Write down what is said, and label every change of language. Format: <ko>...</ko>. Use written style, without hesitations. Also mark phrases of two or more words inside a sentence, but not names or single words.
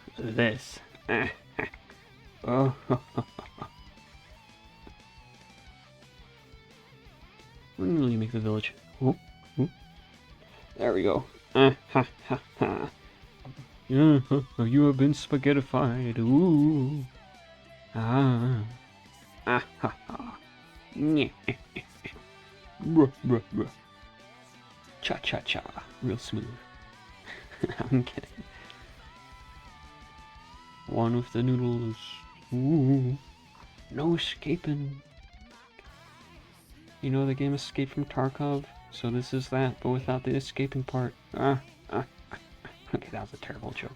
<en>This. Oh. When will you make the village? Oh. There we go. Ha ha ha. Yeah, you have been spaghettified. Ooh. Ah. Ah ha ha. Nyeh. Bruh, bruh, bruh. Cha cha cha. Real smooth. I'm kidding. One with the noodles. Ooh. No escaping. You know the game Escape from Tarkov? So this is that, but without the escaping part. Okay, that was a terrible joke.</en>